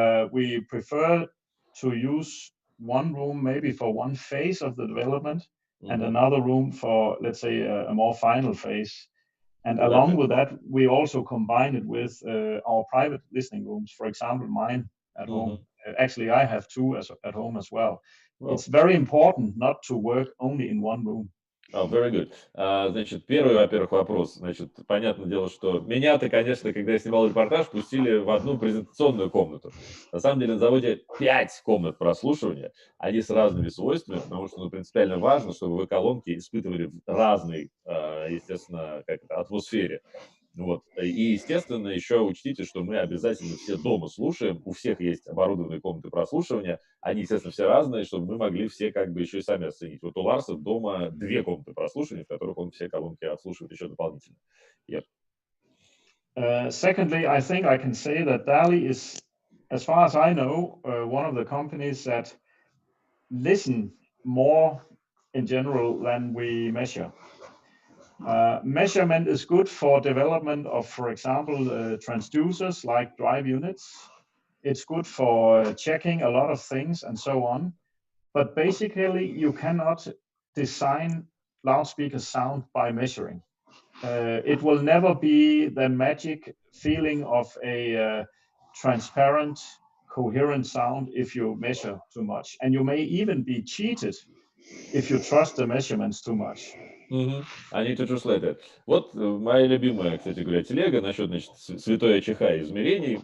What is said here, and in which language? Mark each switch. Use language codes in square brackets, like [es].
[en] We prefer to use one room maybe for one phase of the development and another room for, let's say, a more final phase. And along with that, we also combine it with our private listening rooms. For example, mine at home. Actually, I have 2 at home as well. It's very important not to work only in one room. Oh, very good. [ru] Значит, первый, во-первых, вопрос. Значит, понятное дело, что меня-то, конечно, когда я снимал репортаж, пустили в одну презентационную комнату. На самом деле на заводе 5 комнат прослушивания, они с разными свойствами, потому что принципиально важно, чтобы вы колонки испытывали в разной, естественно, атмосфере. Вот. И, естественно, еще учтите, что мы обязательно все дома слушаем, у всех есть оборудованные комнаты прослушивания, они, естественно, все разные, чтобы мы могли все еще и сами оценить. Вот у Ларса дома 2 комнаты прослушивания, в которых он все колонки отслушивает еще дополнительно. [en] Yep. Secondly, I think I can say that DALI is, as far as I know, one of the companies that listen more in general than we measure. Measurement is good for development of, for example, transducers like drive units. It's good for checking a lot of things and so on. But basically, you cannot design loudspeaker sound by measuring. It will never be the magic feeling of a transparent, coherent sound if you measure too much. And you may even be cheated if you trust the measurements too much. I need to translate that. [ru] Вот моя любимая, кстати говоря, телега насчет, значит, святой АЧХ измерений.